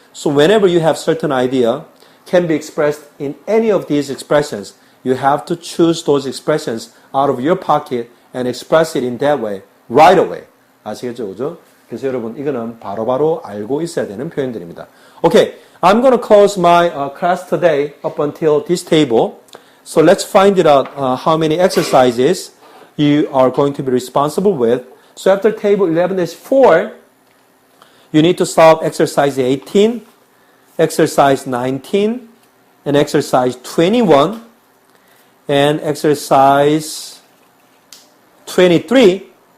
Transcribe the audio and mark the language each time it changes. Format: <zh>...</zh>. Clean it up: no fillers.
<en>So whenever you have certain idea can be expressed in any of these expressions, you have to choose those expressions out of your pocket and express it in that way right away.</en> <ko>아시겠죠? 그죠? 그래서 여러분 이거는 바로바로 알고 있어야 되는 표현들입니다.</ko> <en>Okay, I'm going to close my class today up until this table. So let's find it out how many exercises you are going to be responsible with. So after table 11-4, you need to solve exercise 18, exercise 19, and exercise 21, and exercise 23.</en>